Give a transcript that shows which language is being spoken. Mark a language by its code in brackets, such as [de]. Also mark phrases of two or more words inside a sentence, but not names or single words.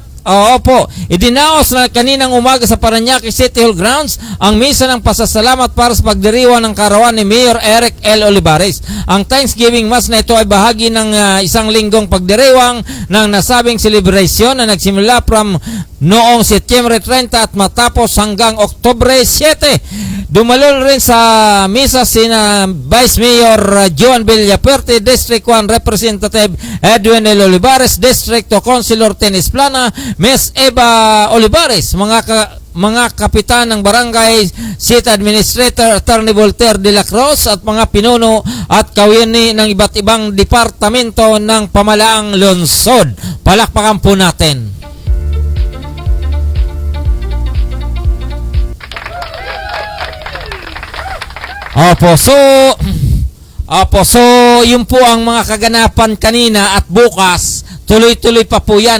[tl] Oo po, idinaos na kaninang umaga sa Parañaque City Hall Grounds ang misa ng pasasalamat para sa pagdiriwang ng karawan ni Mayor Eric L. Olivares. Ang Thanksgiving Mass na ito ay bahagi ng isang linggong pagdiriwang ng nasabing celebration na nagsimula from noong Setyembre 30 at matapos hanggang Oktubre 7. Dumalo rin sa misa sina Vice Mayor Joan Villapuerte, District 1 Representative Edwin L. Olivares, District 2 Councilor Tenis Plana, Ms. Eva Olivares, mga kapitan ng barangay, City Administrator Attorney Voltaire de la Cruz at mga pinuno at kawini ng iba't ibang departamento ng pamahalaang lungsod. Palakpakan po natin. Opo, so yun po ang mga kaganapan kanina at bukas, tuloy-tuloy pa po yan.